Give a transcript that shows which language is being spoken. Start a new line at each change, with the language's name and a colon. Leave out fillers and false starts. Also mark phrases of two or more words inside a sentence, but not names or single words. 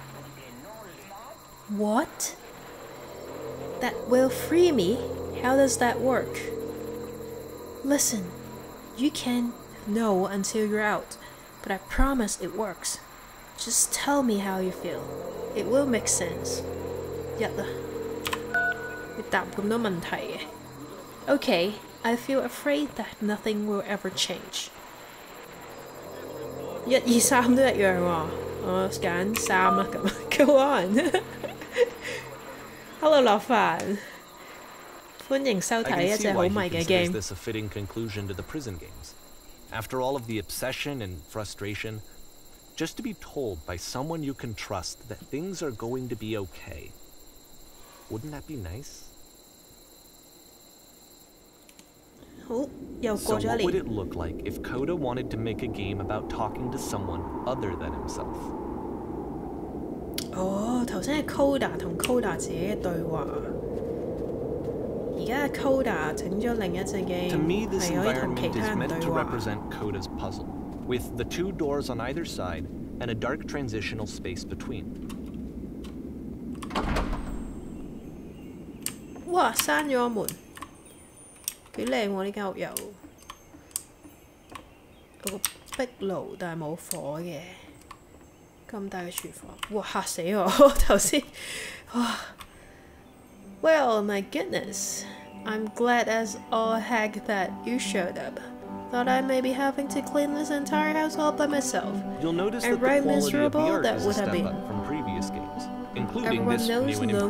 English: What? That will free me? How does that work? Listen, you can't know until you're out, but I promise it works. Just tell me how you feel. It will make sense.
Cantonese: 一啦，你答咁多問題嘅。
English: Okay, I feel afraid that nothing will ever change.
Cantonese: 1、2、3 都一樣喎。我揀3啦咁。
English: Go on
Cantonese: 。Hello 樂凡，歡迎收睇一隻好迷嘅 game。
English: this a fitting conclusion to the prison games. After all of the obsession and frustration, just to be told by someone you can trust that things are going to be okay. Wouldn't that be nice?
Cantonese: 好，又
English: So
Cantonese: 過咗
English: what
Cantonese: 一
English: would
Cantonese: 年。
English: it look like if Coda wanted to make a game about talking to someone other than himself?
Cantonese: 哦，頭先係 Coda 同 Coda 自己嘅對話，而家係 Coda 整咗另一隻
English: To me,
Cantonese: game，
English: this
Cantonese: 係可以同其
English: environment
Cantonese: 他
English: is
Cantonese: 人
English: meant
Cantonese: 對
English: to
Cantonese: 話。
English: represent Coda's puzzle, with the 2 doors on either side and a dark transitional space between.
Cantonese: 哇！閂咗個門，幾靚喎！呢間屋有個壁爐，但係冇火嘅。咁大嘅廚房，哇！嚇死我！頭先，哇
English: ！Well, my goodness, I'm glad as all heck that you showed up. Thought I may be having to clean this entire house all by myself. You'll notice And that the right quality of the miserable art that is a would have step been. up from previous games, including Everyone this knows new and improved